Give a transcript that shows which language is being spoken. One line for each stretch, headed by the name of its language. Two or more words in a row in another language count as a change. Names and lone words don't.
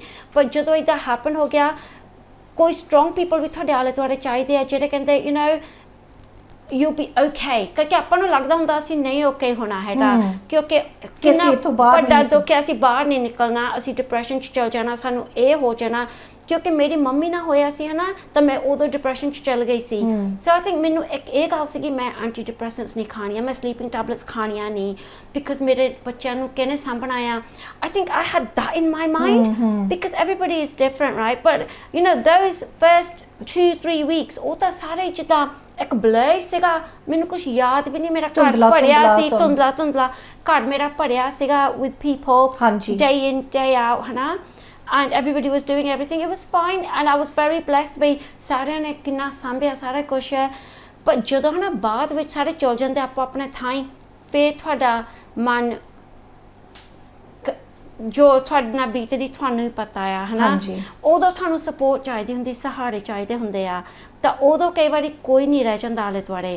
Punjabi: ਪਰ ਜਦੋਂ ਇੱਦਾਂ ਹੈਪਨ ਹੋ ਗਿਆ, ਕੋਈ
English: strong people
Punjabi: ਵੀ ਤੁਹਾਡੇ ਆਲੇ ਦੁਆਲੇ ਚਾਹੀਦੇ ਆ ਜਿਹੜੇ ਕਹਿੰਦੇ
English: you know you be okay,
Punjabi: ਕਰਕੇ ਆਪਾਂ ਨੂੰ ਲੱਗਦਾ ਹੁੰਦਾ ਅਸੀਂ ਨਹੀਂ ਓਕੇ ਹੋਣਾ ਹੈਗਾ, ਕਿਉਂਕਿ ਕਿੰਨਾ ਵੱਡਾ ਦੁੱਖ ਹੈ, ਅਸੀਂ ਬਾਹਰ ਨਹੀਂ ਨਿਕਲਣਾ, ਅਸੀਂ ਡਿਪਰੈਸ਼ਨ 'ਚ ਚਲ ਜਾਣਾ, ਸਾਨੂੰ ਇਹ ਹੋ ਜਾਣਾ। ਕਿਉਂਕਿ ਮੇਰੀ ਮੰਮੀ ਨਾਲ ਹੋਇਆ ਸੀ ਹੈ ਨਾ, ਤਾਂ ਮੈਂ ਉਦੋਂ ਡਿਪਰੈਸ਼ਨ 'ਚ ਚਲ ਗਈ ਸੀ।
English: so I think
Punjabi: ਮੈਨੂੰ ਇੱਕ ਇਹ ਗੱਲ ਸੀਗੀ ਮੈਂ
English: anti depressants
Punjabi: ਨਹੀਂ ਖਾਣੀਆਂ, ਮੈਂ
English: sleeping tablets
Punjabi: ਖਾਣੀਆਂ ਨਹੀਂ, ਬਿਕਾਜ਼ ਮੇਰੇ ਬੱਚਿਆਂ ਨੂੰ ਕਿਹਨੇ ਸਾਂਭਣਾ ਆ।
English: I think I had that in my mind, because everybody is different, right? But you know those first 2-3 weeks
Punjabi: ਉਹ ਤਾਂ ਸਾਰੇ ਜਿੱਦਾਂ ਇੱਕ ਬਲਰ ਸੀਗਾ, ਮੈਨੂੰ ਕੁਛ ਯਾਦ ਵੀ ਨਹੀਂ, ਮੇਰਾ ਘਰ ਭਰਿਆ ਸੀ, ਧੁੰਦਲਾ ਘਰ ਮੇਰਾ ਭਰਿਆ ਸੀਗਾ
English: with people day in day out,
Punjabi: ਹੈ ਨਾ,
English: and everybody was doing everything, it was fine, and I was very blessed by
Punjabi: ਸਾਰਿਆਂ ਨੇ ਕਿੰਨਾ ਸਾਂਭਿਆ ਸਾਰਾ ਕੁਛ ਹੈ। ਪਰ ਜਦੋਂ ਹੈ ਨਾ ਬਾਅਦ ਵਿੱਚ ਸਾਰੇ ਚਲ ਜਾਂਦੇ ਆਪੋ ਆਪਣੇ ਥਾਈਂ, ਫਿਰ ਤੁਹਾਡਾ ਮਨ ਜੋ ਤੁਹਾਡੇ ਨਾਲ ਬੀਤਦੀ ਤੁਹਾਨੂੰ ਹੀ ਪਤਾ ਆ, ਹੈ ਨਾ, ਉਦੋਂ ਤੁਹਾਨੂੰ ਸਪੋਰਟ ਚਾਹੀਦੀ ਹੁੰਦੀ, ਸਹਾਰੇ ਚਾਹੀਦੇ ਹੁੰਦੇ ਆ, ਤਾਂ ਉਦੋਂ ਕਈ ਵਾਰੀ ਕੋਈ ਨਹੀਂ ਰਹਿ ਜਾਂਦਾ ਆਲੇ ਦੁਆਲੇ।